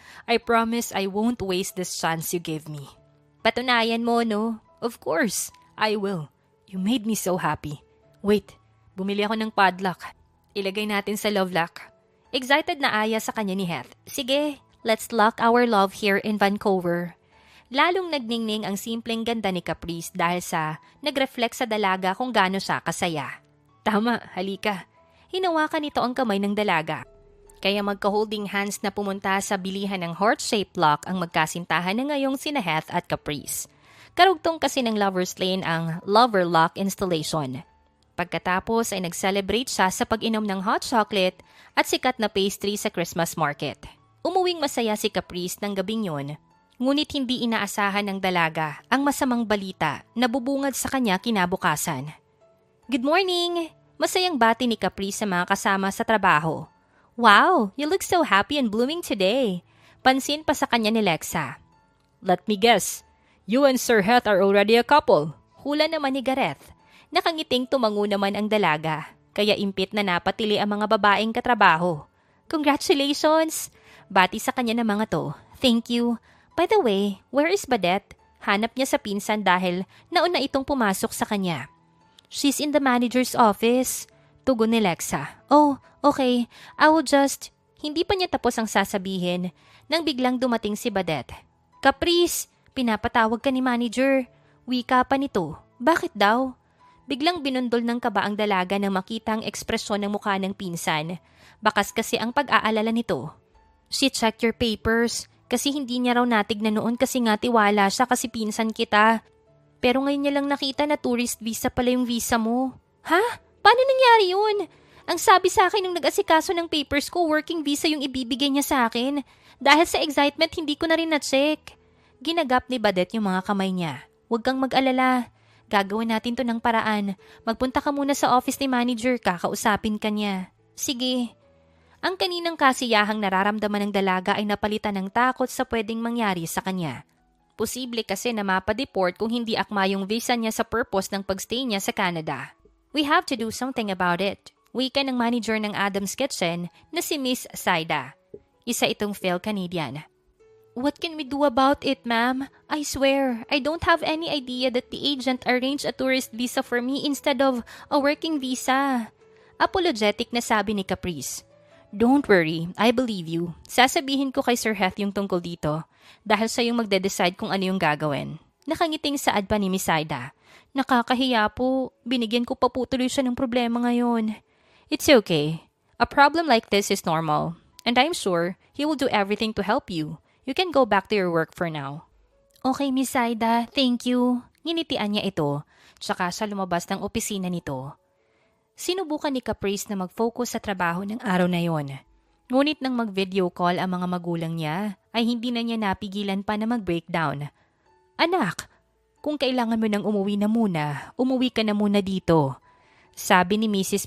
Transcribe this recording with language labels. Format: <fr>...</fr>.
<en>I promise I won't waste this chance you gave me.</en> <tl>Patunayan mo, no?</tl> <en>Of course, I will. You made me so happy.</en> <tl>Wait, bumili ako ng padlock. Ilagay natin sa love lock. Excited na aya sa kanya ni Heath. Sige,</tl> <en>let's lock our love here in Vancouver.</en> <tl>Lalong nagningning ang simpleng ganda ni Caprice dahil sa nag-reflect sa dalaga kung gaano siya kasaya. Tama, halika. Hinawakan nito ang kamay ng dalaga. Kaya magka-holding hands na pumunta sa bilihan ng heart-shaped lock ang magkasintahan na ngayong sina Heath at Caprice. Karugtong kasi ng Lover's Lane ang Lover Lock installation. Pagkatapos ay nag-celebrate siya sa pag-inom ng hot chocolate at sikat na pastry sa Christmas market. Umuwing masaya si Caprice ng gabing yun, ngunit hindi inaasahan ng dalaga ang masamang balita na bubungad sa kanya kinabukasan.</tl> <en>Good morning!</en> <tl>Masayang bati ni Caprice sa mga kasama sa trabaho.</tl> <en>Wow, you look so happy and blooming today.</en> <tl>Pansin pa sa kanya ni Lexa.</tl> <en>Let me guess, you and Sir Heath are already a couple.</en> <tl>Hula naman ni Gareth. Nakangiting tumango naman ang dalaga, kaya impit na napatili ang mga babaeng katrabaho.</tl> <en>Congratulations!</en> <tl>Bati sa kanya ng mga to.</tl> <en>Thank you. By the way, where is Badet?</en> <tl>Hanap niya sa pinsan dahil nauna itong pumasok sa kanya.</tl> <en>She's in the manager's office.</en> <tl>Tugon ni Lexa.</tl> <en>Oh, okay. I will just...</en> <tl>Hindi pa niya tapos ang sasabihin nang biglang dumating si Badet. Caprice, pinapatawag ka ni manager. Wika pa nito. Bakit daw? Biglang binundol ng kaba ang dalaga nang makita ang ekspresyon ng mukha ng pinsan. Bakas kasi ang pag-aalala nito.</tl> <en>She checked your papers</en> <tl>kasi hindi niya raw natignan noon kasi nga tiwala siya kasi pinsan kita. Pero ngayon niya lang nakita na tourist visa pala yung visa mo. Ha? Paano nangyari yun? Ang sabi sa akin nung nag-asikaso ng papers ko, working visa yung ibibigay niya sa akin. Dahil sa excitement, hindi ko na rin na-check. Ginagap ni Badet yung mga kamay niya. Huwag kang mag-alala. Gagawin natin to ng paraan. Magpunta ka muna sa office ni manager, kakausapin ka niya. Sige. Ang kaninang kasiyahang nararamdaman ng dalaga ay napalitan ng takot sa pwedeng mangyari sa kanya. Posible kasi na mapadeport kung hindi akma yung visa niya sa purpose ng pagstay niya sa Canada.</tl> <en>We have to do something about it.</en> <tl>Wika ng manager ng Adam's Kitchen na si Miss Saida. Isa itong fail Canadian.</tl> <en>What can we do about it, ma'am? I swear, I don't have any idea that the agent arranged a tourist visa for me instead of a working visa.</en> <tl>Apologetic na sabi ni Caprice.</tl> <en>Don't worry, I believe you.</en> <tl>Sasabihin ko kay Sir Heath yung tungkol dito dahil siya yung magde-decide kung ano yung gagawin. Nakangiting saad pa ni Miss Ida. Nakakahiya po, binigyan ko pa po tuloy siya ng problema ngayon.</tl> <en>It's okay. A problem like this is normal. And I'm sure he will do everything to help you. You can go back to your work for now. Okay, Miss Ida, thank you.</en> <tl>Nginitian niya ito, tsaka siya lumabas ng opisina nito. Sinubukan ni Caprice na mag-focus sa trabaho ng araw na yon. Ngunit nang mag-video call ang mga magulang niya, ay hindi na niya napigilan pa na mag-breakdown. Anak, kung kailangan mo nang umuwi na muna, umuwi ka na muna dito. Sabi ni Mrs.</tl>